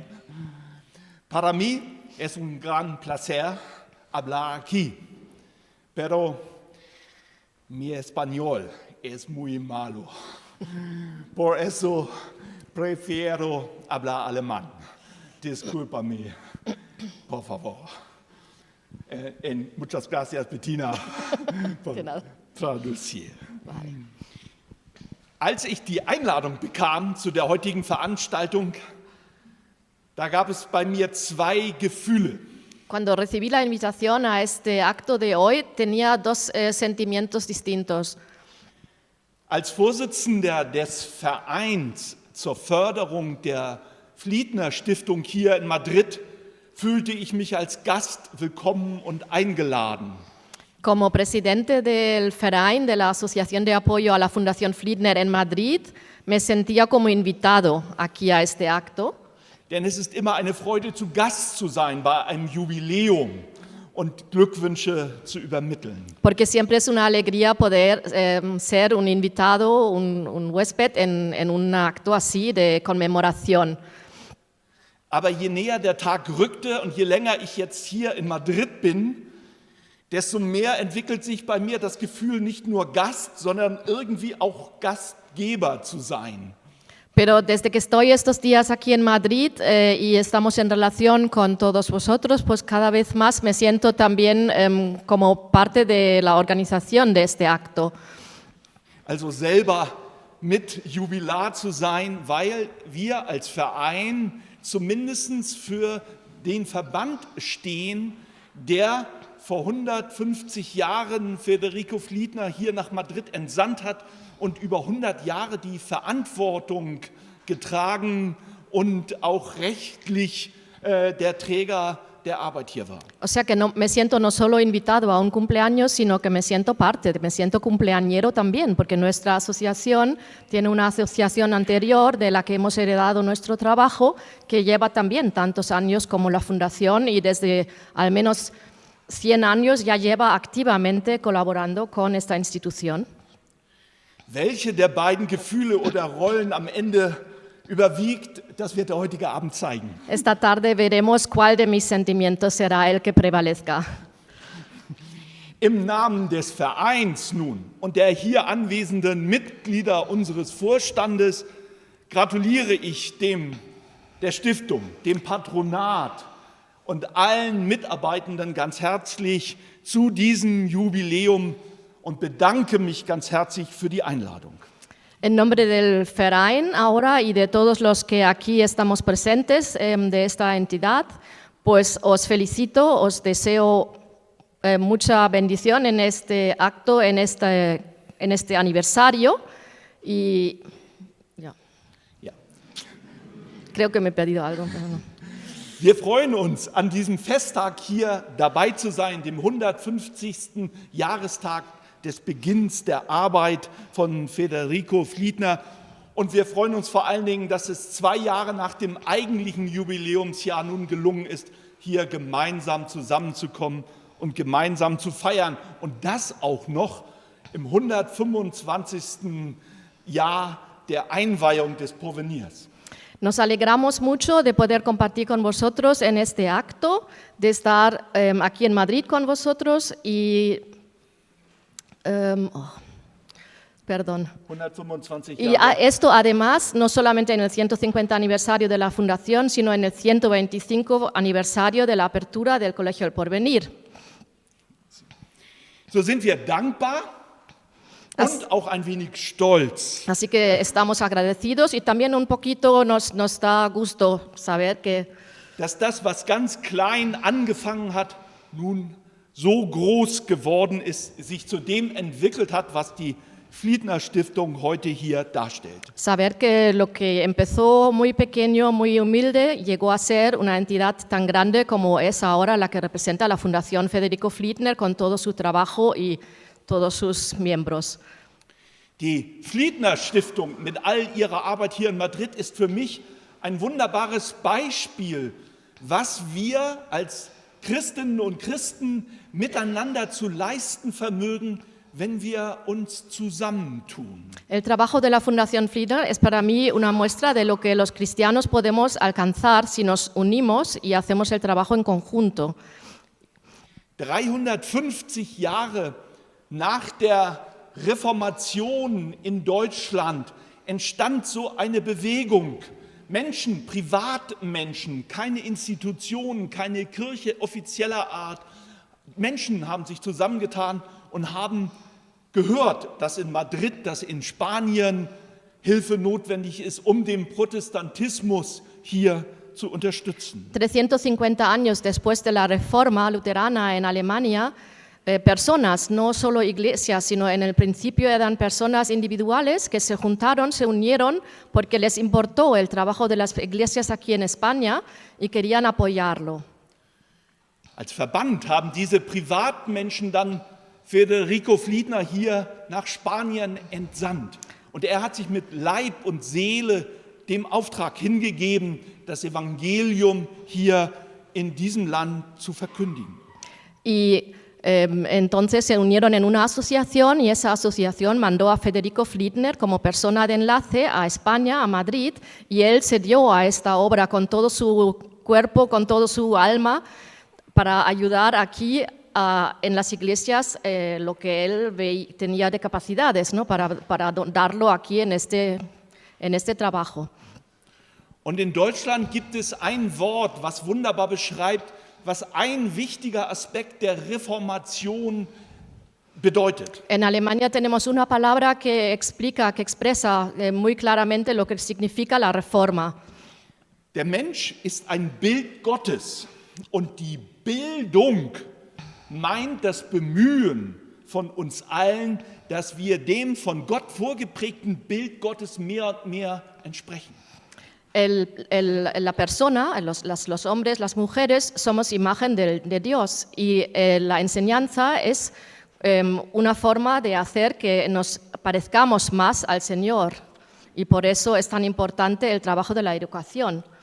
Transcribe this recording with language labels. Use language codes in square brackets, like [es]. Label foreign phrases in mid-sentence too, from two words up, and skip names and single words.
[es] Para mí es un gran placer hablar aquí, pero mi español es muy malo, por eso prefiero hablar alemán. Discúlpame, por favor. Muchas gracias, Bettina, por traducir. [de] Als ich die Einladung bekam zu der heutigen Veranstaltung, da gab es bei mir zwei Gefühle. [es] Cuando recibí la invitación a este acto de hoy, tenía dos sentimientos distintos. [de] Als Vorsitzender des Vereins zur Förderung der Fliedner Stiftung hier in Madrid fühlte ich mich als Gast willkommen und eingeladen. [es] Como presidente del Verein de la Asociación de Apoyo a la Fundación Fliedner en Madrid, me sentía como invitado aquí a este acto. [de] Denn es ist immer eine Freude, zu Gast zu sein bei einem Jubiläum und Glückwünsche zu übermitteln. [es] Porque siempre es una alegría poder ser un invitado, un huésped en un acto así de conmemoración. [de] Aber je näher der Tag rückte und je länger ich jetzt hier in Madrid bin, desto mehr entwickelt sich bei mir das Gefühl, nicht nur Gast, sondern irgendwie auch Gastgeber zu sein. [es] Pero desde que estoy estos días aquí en Madrid y estamos en relación con todos vosotros, pues cada vez más me siento también como parte de la organización de este acto. [de] Also selber mit Jubilar zu sein, weil wir als Verein zumindest für den Verband stehen, der vor 150 Jahren Federico Fliedner hier nach Madrid entsandt hat und über 100 Jahre die Verantwortung getragen und auch rechtlich der Träger der Arbeit hier war. [es] O sea que no, me siento no solo invitado a un cumpleaños, sino que me siento parte, me siento cumpleañero también, porque nuestra asociación tiene una asociación anterior de la que hemos heredado nuestro trabajo, que lleva también tantos años como la fundación y desde al menos 100 años ya lleva activamente colaborando con esta institución. [de] Welche der beiden Gefühle oder Rollen am Ende überwiegt, das wird der heutige Abend zeigen. [es] Esta tarde veremos cuál de mis sentimientos será el que prevalezca. [de] Im Namen des Vereins nun und der hier anwesenden Mitglieder unseres Vorstandes gratuliere ich der Stiftung, dem Patronat und allen Mitarbeitenden ganz herzlich zu diesem Jubiläum und bedanke mich ganz herzlich für die Einladung. [es] En nombre del Verein ahora y de todos los que aquí estamos presentes de esta entidad, pues os felicito, os deseo mucha bendición en este acto, en este aniversario y ja. Ja. Creo que me he perdido algo. Pero no. [de] Wir freuen uns, an diesem Festtag hier dabei zu sein, dem 150. Jahrestag des Beginns der Arbeit von Federico Fliedner. Und wir freuen uns vor allen Dingen, dass es 2 Jahre nach dem eigentlichen Jubiläumsjahr nun gelungen ist, hier gemeinsam zusammenzukommen und gemeinsam zu feiern. Und das auch noch im 125. Jahr der Einweihung des Porvenirs. [es] Nos alegramos mucho de poder compartir con vosotros en este acto, de estar aquí en Madrid con vosotros y... perdón. 125 Y Jahre. esto además, no solamente en el 150 aniversario de la Fundación, sino en el 125 aniversario de la apertura del Colegio El Porvenir. [de] So sind wir dankbar und auch ein wenig stolz. [es] Así que estamos agradecidos y también un poquito nos da gusto saber que [de] Dass das, was ganz klein angefangen hat, nun so groß geworden ist, sich zu dem entwickelt hat, was die Fliedner Stiftung heute hier darstellt. [es] Saber que lo que empezó muy pequeño, muy humilde, llegó a ser una entidad tan grande como es ahora la que representa la Fundación Federico Fliedner con todo su trabajo y todos sus miembros. [de] Die Fliedner Stiftung mit all ihrer Arbeit hier in Madrid ist für mich ein wunderbares Beispiel, was wir als Christinnen und Christen miteinander zu leisten vermögen, wenn wir uns zusammentun. [es] El trabajo de la Fundación Fliedner es para mí una muestra de lo que los cristianos podemos alcanzar si nos unimos y hacemos el trabajo en conjunto. [de] 350 Jahre nach der Reformation in Deutschland entstand so eine Bewegung. Menschen, Privatmenschen, keine Institutionen, keine Kirche offizieller Art. Menschen haben sich zusammengetan und haben gehört, dass in Madrid, dass in Spanien Hilfe notwendig ist, um den Protestantismus hier zu unterstützen. [es] 350 años después de la Reforma luterana en Alemania, personas, no solo iglesias, sino en el principio eran personas individuales que se juntaron, se unieron porque les importó el trabajo de las iglesias aquí en España y querían apoyarlo. [de] Als Verband haben diese Privatmenschen dann Federico Fliedner hier nach Spanien entsandt. Und er hat sich mit Leib und Seele dem Auftrag hingegeben, das Evangelium hier in diesem Land zu verkündigen. [es] Y entonces se unieron en una asociación y esa asociación mandó a Federico Fliedner como persona de enlace a España, a Madrid, y él se dio a esta obra con todo su cuerpo, con todo su alma, para ayudar aquí en las iglesias lo que él tenía de capacidades, ¿no? para darlo aquí en este trabajo. [de] Und in Deutschland gibt es ein Wort, was wunderbar beschreibt, was ein wichtiger Aspekt der Reformation bedeutet. [es] En Alemania tenemos una palabra que expresa muy claramente lo que significa la Reforma. [de] Der Mensch ist ein Bild Gottes und die Bildung meint das Bemühen von uns allen, dass wir dem von Gott vorgeprägten Bild Gottes mehr und mehr entsprechen. [es] La persona, los hombres, las mujeres, somos imagen de Dios y la enseñanza es una forma de hacer que nos parezcamos más al Señor y por eso es tan importante el trabajo de la educación.